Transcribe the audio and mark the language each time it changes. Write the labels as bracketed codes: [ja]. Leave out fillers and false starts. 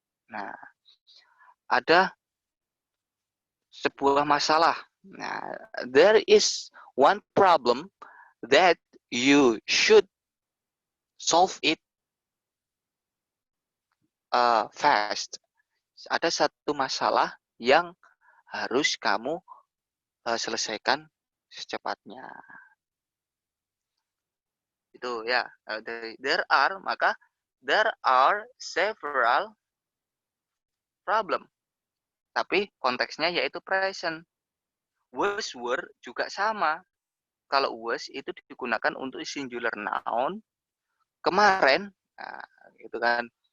[id] Nah, ada sebuah masalah. [en] Nah, there is one problem that you should solve it fast. [id] Ada satu masalah yang harus kamu selesaikan secepatnya. Itu ya. [en] There are, maka there are several problem. [id] Tapi konteksnya yaitu present. Was, were juga sama. Kalau was itu digunakan untuk singular noun. Kemarin, nah, gitu kan.